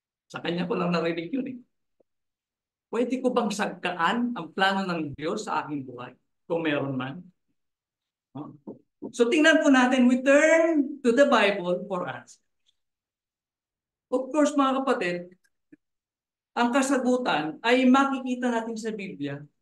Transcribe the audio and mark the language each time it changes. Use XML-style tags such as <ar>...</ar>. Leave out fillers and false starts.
<tl>Sa kanya ko lang narinig yun Pwede ko bang sagkaan ang plano ng Diyos sa aking buhay? Kung meron man.</tl> <en>So</en> <tl>tingnan po natin,</tl> <en>we turn to the Bible for us. Of course,</en> <tl>mga kapatid, ang kasagutan ay makikita natin sa Biblia.</tl>